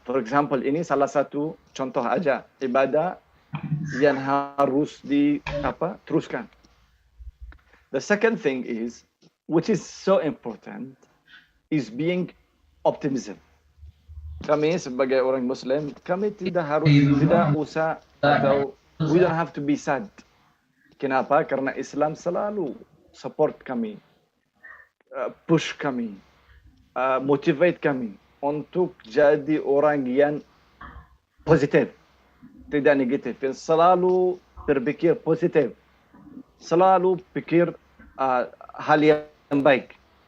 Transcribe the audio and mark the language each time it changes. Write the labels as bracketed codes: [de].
[en] For example, [id] ini salah satu contoh aja ibadah yang harus teruskan. [en] The second thing is, which is so important, is being optimism. [id] Kami sebagai orang Muslim, kami tidak usah atau [en] we don't have to be sad. [id] Kenapa? Karena Islam selalu support kami, push kami, motivate kami untuk jadi orang yang positif, tidak negatif, yang selalu berpikir positif, selalu pikir hal yang baik.